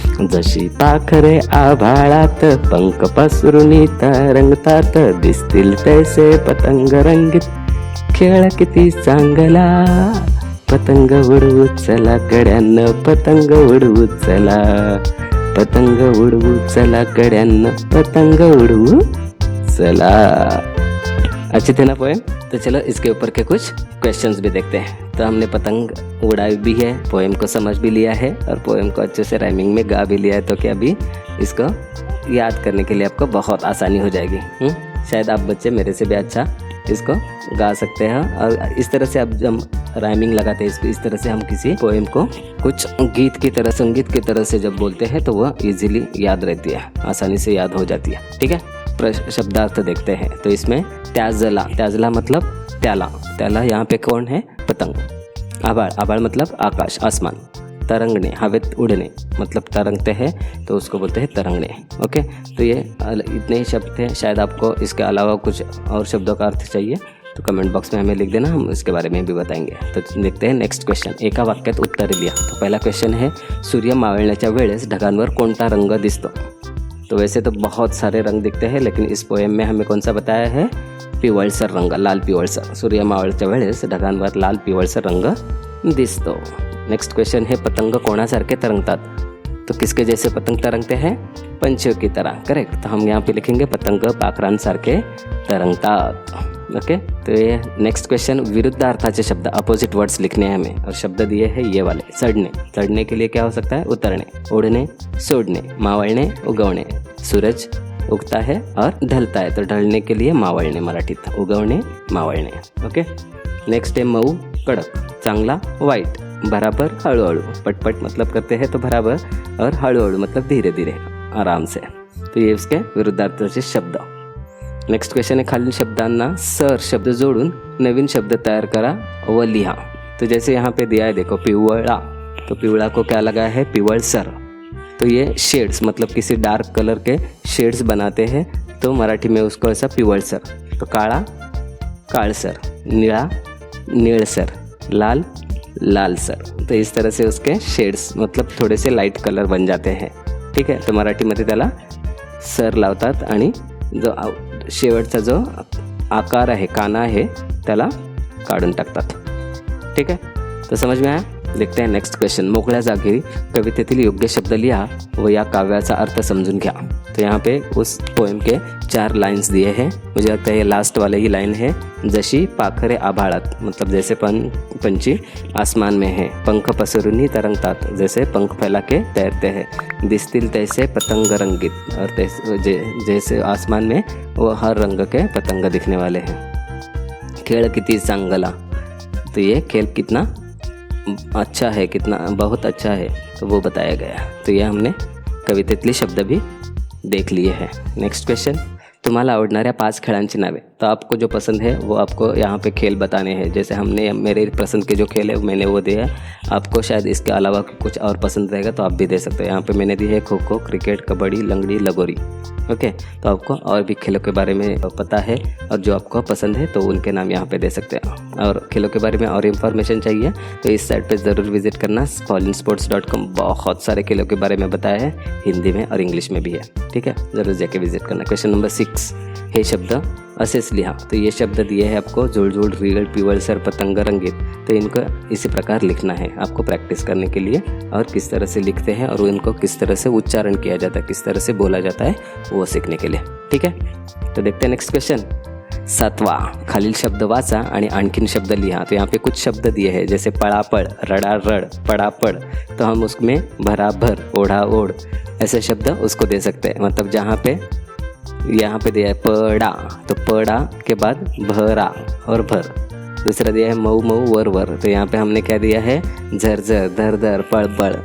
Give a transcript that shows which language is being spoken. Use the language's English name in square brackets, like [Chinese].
[Marathi] जशी पाखरे आभाळात, पंख पसरून तरंगतात, दिसतील तैसे पतंग रंगीत, खेळ किती चांगला. पतंग उडवू चला गड्यांनो, पतंग उडवू चला, पतंग उडवू चला गड्यांनो, पतंग उडवू चला. [Hindi] अच्छी थी ना पोएम? तो चलो इसके ऊपर के कुछ क्वेश्चंस भी देखते हैं. तो हमने पतंग उड़ाई भी है, पोएम को समझ भी लिया है और पोएम को अच्छे से राइमिंग में गा भी लिया है. तो क्या अभी इसको याद करने के लिए आपको बहुत आसानी हो जाएगी. शायद आप बच्चे मेरे से भी अच्छा इसको गा सकते हैं. और इस तरह से अब जब राइमिंग लगाते हैं इसको, इस तरह से हम किसी पोएम को कुछ गीत की तरह, संगीत की तरह से जब बोलते हैं तो वह इजीली याद रहती है, आसानी से याद हो जाती है. ठीक है, शब्दार्थ देखते हैं. तो इसमें त्याजला, त्याजला मतलब त्याला, त्याला यहाँ पे कौन है? पतंग. आभाळ, आभाळ मतलब आकाश, आसमान. तरंगने, हवेत उड़ने मतलब तरंगते हैं तो उसको बोलते हैं तरंगने. ओके, तो ये इतने ही शब्द थे. शायद आपको इसके अलावा कुछ और शब्दों का अर्थ चाहिए तो कमेंट बॉक्स में हमें लिख देना, हम इसके बारे में भी बताएंगे. तो देखते हैं नेक्स्ट क्वेश्चन. [Marathi] एका वाक्यात उत्तर लिहा. [Hindi] तो पहला क्वेश्चन है, [Marathi] सूर्य मावळण्याच्या वेळेस ढगांवर कोणता रंग दिसतो? [Hindi] तो वैसे तो बहुत सारे रंग दिखते हैं, लेकिन इस पोएम में हमें कौन सा बताया है? [Marathi] पिवळसर रंग, लाल पिवळसर. सूर्य मावळच्या वेळेस ढगांवर लाल पिवळसर रंग दिसतो. [Hindi] नेक्स्ट क्वेश्चन है, [Marathi] पतंग कोणासारखे तरंगतात? [Hindi] तो किसके जैसे पतंग तरंगते हैं? पंछियों की तरह. करेक्ट. तो हम यहाँ पे लिखेंगे [Marathi] पतंग पाखरांसारखे तरंगतात. [Hindi] ओके, तो ये नेक्स्ट क्वेश्चन, विरुद्ध अर्थाचे शब्द, अपोजिट वर्ड्स लिखने हैं हमें और शब्द दिए हैं ये वाले. चढ़ने, चढ़ने के लिए क्या हो सकता है? उतरने. उड़ने, सोड़ने. मावळने, उगवणे. सूरज उगता है और ढलता है, तो ढलने के लिए मावळने मराठीत. उगवणे, मावळणे. ओके. नेक्स्ट है मऊ, कड़क. चांगला, वाइट. बराबर, हळूहळू. पटपट मतलब करते हैं तो बराबर, और हळूहळू मतलब धीरे धीरे, आराम से. तो ये उसके विरुद्धार्थाचे शब्द. नेक्स्ट क्वेश्चन है, [Marathi] खालील शब्दांना सर शब्द जोड़ून नवीन शब्द तैयार करा व लिहा. [Hindi] तो जैसे यहाँ पे दिया है देखो, पिवळा. तो पिवळा को क्या लगा है? पिवळसर. तो ये शेड्स मतलब किसी डार्क कलर के शेड्स बनाते हैं, तो मराठी में उसको ऐसा पिवळसर. तो काळा, काळसर. नीला, नीळसर. लाल, लालसर. तो इस तरह से उसके शेड्स मतलब थोड़े से लाइट कलर बन जाते हैं. [Marathi] ठीक है, तो मराठीमध्ये त्याला सर लावतात आणि जो शेवटचा जो आकार आहे, काना आहे, त्याला काढून टाकतात. [Hindi] ठीक है, तो समझ में आया? देखते हैं नेक्स्ट क्वेश्चन. [Marathi] मोकळ्या जागी कवितेतील योग्य शब्द लिहा व या काव्याचा अर्थ समजून घ्या. [Hindi] तो यहाँ पे उस पोएम के 4 लाइन्स दिए हैं. मुझे लगता है ये लास्ट वाले ही लाइन है. [Marathi] जशी पाखरे आभाळात [Hindi] मतलब जैसे पंछी आसमान में है. [Marathi] पंख पसरून ही तरंगतात, [Hindi] जैसे पंख फैला के तैरते हैं. [Marathi] दिसतील तैसे पतंग रंगीत, [Hindi] और जैसे आसमान में वो हर रंग के पतंग दिखने वाले हैं. [Marathi] खेळ किती चांगला. [Hindi] तो ये खेल कितना अच्छा है, कितना बहुत अच्छा है, तो वो बताया गया. तो ये हमने कवितेतले शब्द भी देख लिए हैं. नेक्स्ट क्वेश्चन, [Marathi] तुम्हाला आवडणाऱ्या 5 खेळांची नावे. [Hindi] तो आपको जो पसंद है वो आपको यहाँ पे खेल बताने हैं। जैसे हमने मेरे पसंद के जो खेल है मैंने वो दिया है, आपको शायद इसके अलावा कुछ और पसंद रहेगा तो आप भी दे सकते हो। यहाँ पे मैंने दी है खो खो, क्रिकेट, कबड्डी, लंगड़ी, लगोरी। ओके, तो आपको और भी खेलों के बारे में पता है और जो आपको पसंद है तो उनके नाम यहाँ पे दे सकते हैं। और खेलों के बारे में और इन्फॉर्मेशन चाहिए तो इस साइट पे ज़रूर विजिट करना, fallensports.com। बहुत सारे खेलों के बारे में बताया है, हिंदी में और इंग्लिश में भी है। ठीक है, ज़रूर जाके विजिट करना। क्वेश्चन नंबर 6, [Marathi] हे शब्द असेच लिहा। [Hindi] तो ये शब्द दिए हैं आपको, जुळजुळ, रीगळ, पिवळसर, पतंग, रंगीत। तो इनको इसी प्रकार लिखना है आपको प्रैक्टिस करने के लिए, और किस तरह से लिखते हैं और इनको किस तरह से उच्चारण किया जाता है, किस तरह से बोला जाता है वो सीखने के लिए। ठीक है, तो देखते हैं नेक्स्ट क्वेश्चन। [Marathi] 7वां, खालील शब्द वाचा आणि आणखीन शब्द लिहा। [Hindi] तो यहाँ पे कुछ शब्द दिए हैं, जैसे पड़ापड़, रड़ारड़, पड़ापड़। तो हम उसमें भराभर, ओढ़ा ओढ़ ऐसे शब्द उसको दे सकते हैं। मतलब जहाँ पे यहाँ पे दिया है पड़ा, तो पड़ा के बाद भरा और भर। दूसरा दिया है मऊ मऊ, वर वर। तो यहाँ पे हमने क्या दिया है, झर झर, धर धर, पड़ पड़।